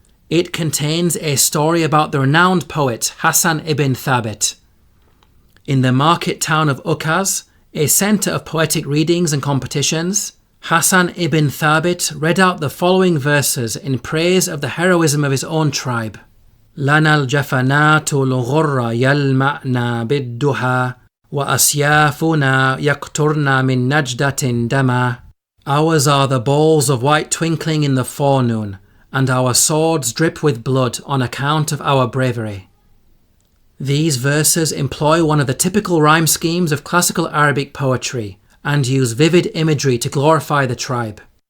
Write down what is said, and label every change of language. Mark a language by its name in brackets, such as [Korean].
[English] It contains a story about the renowned poet Hassan ibn Thabit. In the market town of Ukaz, a centre of poetic readings and competitions, Hassan ibn Thabit read out the following verses in praise of the heroism of his own tribe. [Arabic] لنا الجفنات الغر يلمعن بالدها وأسيافنا يقطرن من نجدة دما. [English] Ours are the balls of white twinkling in the forenoon, and our swords drip with blood on account of our bravery. These verses employ one of the typical rhyme schemes of classical Arabic poetry and use vivid imagery to glorify the tribe.